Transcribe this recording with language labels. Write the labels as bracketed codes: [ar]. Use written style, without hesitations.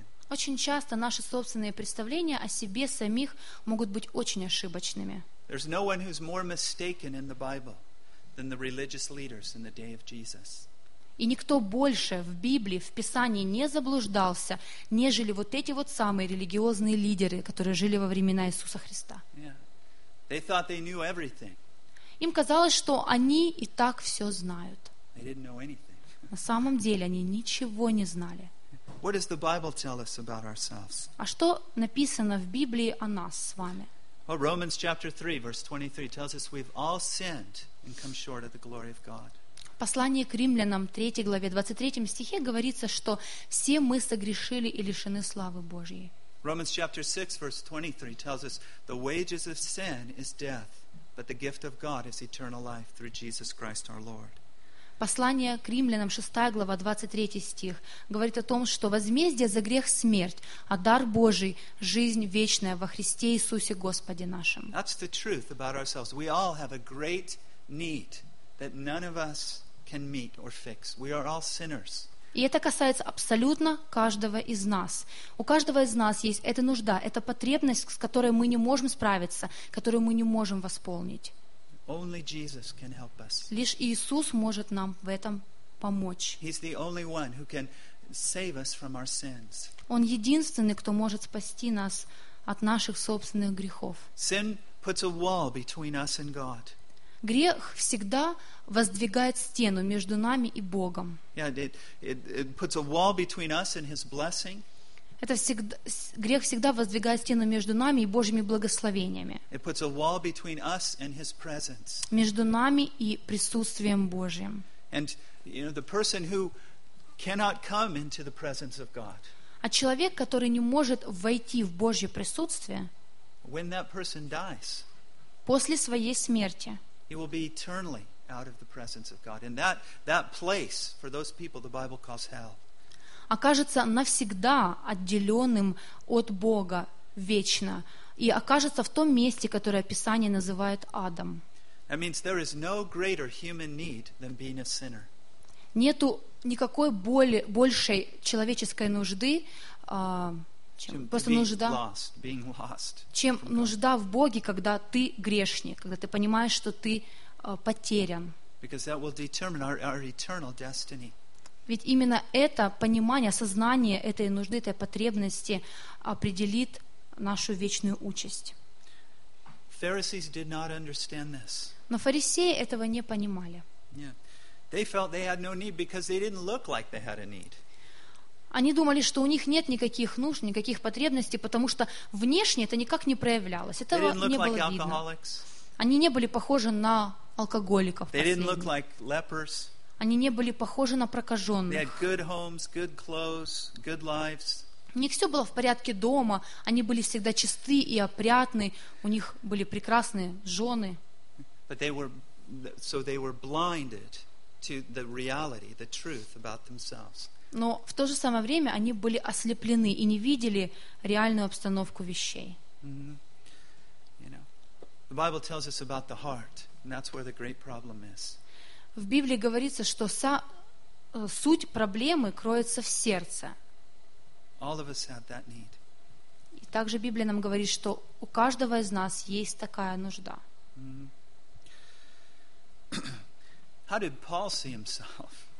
[ru] Очень часто наши собственные представления о себе самих могут быть очень ошибочными. [en] There's no one who's more mistaken in the Bible than the religious leaders in the day of Jesus. [ru] И никто больше в Библии, в Писании не заблуждался, нежели вот эти вот самые религиозные лидеры, которые жили во времена Иисуса Христа. [en] They thought they knew everything. [ru] Им казалось, что они и так все знают. [en] They didn't know anything. [ru] На самом деле они ничего не знали. [en] What does the Bible tell us about ourselves? [ru] А что написано в Библии о нас с вами? [en] Well, Romans chapter 3, verse 23 tells us we've all sinned and come short of the glory of God. [ru] Послание к Римлянам, 3 главе, 23 стихе говорится, что все мы согрешили и лишены славы Божьей. [en] Romans chapter 6, verse 23 tells us the wages of sin is death, but the gift of God is eternal life through Jesus Christ our Lord. [ru] Послание к Римлянам, 6 глава, 23 стих говорит о том, что возмездие за грех – смерть, а дар Божий – жизнь вечная во Христе Иисусе Господе нашем. [en] That's the truth about ourselves. We all have a great need that none of us can meet or fix. We are all sinners. [ru] И это касается абсолютно каждого из нас. У каждого из нас есть эта нужда, эта потребность, с которой мы не можем справиться, которую мы не можем восполнить. [en] Only Jesus can help us. [ru] Лишь Иисус может нам в этом помочь. [en] He's the only one who can save us from our sins. [ru] Он единственный, кто может спасти нас от наших собственных грехов. [en] Sin puts a wall between us and God. [ru] Грех всегда воздвигает стену между нами и Богом. Грех всегда воздвигает стену между нами и Божьими благословениями. [en] It puts a wall between us and His presence. [ru] Между нами и присутствием Божьим. [en] And you know, the person who cannot come into the presence of God. [ru] А человек, который не может войти в Божье присутствие, [en] when that person dies, [ru] после своей смерти, [en] he will be eternally out of the presence of God. And that place for those people the Bible calls hell. [ru] Окажется навсегда отделенным от Бога вечно и окажется в том месте, которое Писание называет адом. [en] That means there is no greater human need than being a sinner. [ru] Нету никакой большей человеческой нужды, чем нужда в Боге, когда ты грешник, когда ты понимаешь, что ты потерян. [en] Because that will determine our eternal destiny. [ru] Ведь именно это понимание, осознание этой нужды, этой потребности определит нашу вечную участь. [en] Pharisees did not understand this. [ru] Но фарисеи этого не понимали. [en] They felt they had no need because they didn't look like they had a need. [ru] Они думали, что у них нет никаких нужд, никаких потребностей, потому что внешне это никак не проявлялось. Этого не было [en] like [ru] видно. [en] Alcoholics. [ru] Они не были похожи на алкоголиков. [en] They didn't look like lepers. [ru] Они не были похожи на прокаженных. [en] They had good homes, good clothes, good lives. [ru] У них все было в порядке дома, они были всегда чисты и опрятны, у них были прекрасные жены. Но в то же самое время они были ослеплены и не видели реальную обстановку вещей. [en] You know, the Bible tells us about the heart, and that's where the great problem is. [ru] В Библии говорится, что суть проблемы кроется в сердце. [en] All of us have that need. [ru] И также Библия нам говорит, что у каждого из нас есть такая нужда. [en] How did Paul see himself?